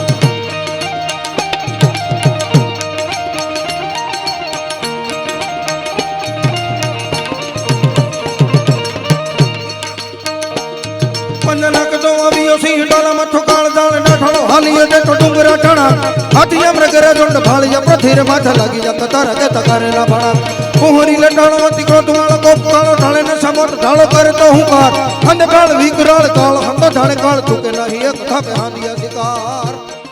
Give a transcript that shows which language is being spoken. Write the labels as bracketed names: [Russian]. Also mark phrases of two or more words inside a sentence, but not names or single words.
[Rajasthani] पंजना कदो आवियो सी डाला मथो काल दाल डाठलो हालियो दे तो डुंगरा टाणा। हाथिया मृगरा झुंड भालिया पथीरे माथे लगिया कतारा केता करे ना पाना। कोहरी लटाणो तिको तुवाळो कोप काळो ढाळे ने समोट ढाळो करे तो हुंकार। अंध काल विकराल काल हम तो ढाळे काल चुके नहीं एक था पे हांदिया शिकार।